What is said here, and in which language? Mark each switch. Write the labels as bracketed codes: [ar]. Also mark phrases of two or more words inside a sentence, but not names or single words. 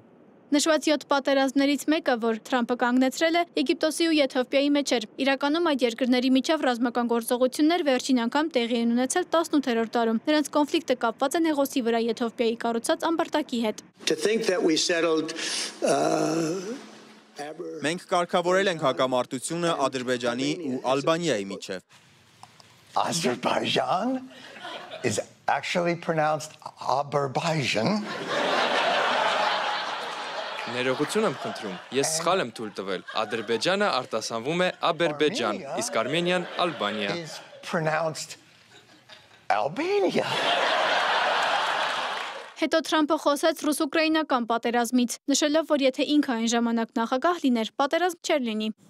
[hy] Նշված 7 պատերազմներից մեկը, որ Թրամփը կանգնեցրել է, Եգիպտոսի ու Եթովպիայի մեջ էր։ Իրականում այդ երկրների միջև ռազմական գործողություններ վերջին անգամ տեղի են ունեցել 18-րդ դարում։ Նրանց կոնֆլիկտը կապված է Նեղոսի վրա Եթովպիայի կառուցած ամբարտակի հետ։ Մենք կարգավորել ենք հակամարտությունը Ադրբեջանի ու Ալբանիայի միջև։ [en] Azerbaijan is actually pronounced Azerbaijan. [hy] Ներողություն եմ խնդրում, ես սխալ եմ թույլ տվել, Ադրբեջանը արտասանվում է Աբերբեջան, իսկ Արմենիան Ալբանիա։ [en] Is pronounced Albania. [hy] Հետո Թրամփը խոսեց ռուս-ուկրաինական պատերազմից, նշելով, որ եթե ինքը այն ժամանակ նախագահ լիներ, պատերազմ չէր լինի։